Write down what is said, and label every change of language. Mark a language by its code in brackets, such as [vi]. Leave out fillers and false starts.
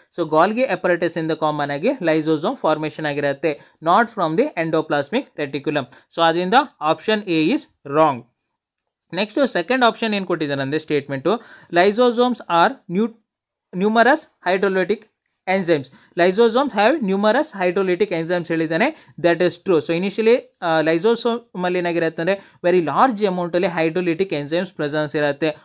[kn] So Golgi apparatus ಇಂದ common ಆಗಿ lysosome formation ಆಗಿರುತ್ತೆ, [en] Not from the endoplasmic reticulum. [kn] So ಅದರಿಂದ [en] Option A is wrong. [kn] Next second option ಏನು ಕೊಟ್ಟಿದ್ದಾರೆ ಅಂದರೆ statement [en] Lysosomes are numerous hydrolytic enzymes. Lysosomes have numerous hydrolytic enzymes ಹೇಳಿದ್ದಾನೆ. That is true. [kn] So initially lysosome ಅಲ್ಲಿ ಏನಾಗಿರುತ್ತೆ ಅಂದರೆ very large amount ಅಲ್ಲಿ ಹೈಡ್ರೋಲಿಟಿಕ್ enzymes presence ಇರುತ್ತೆ.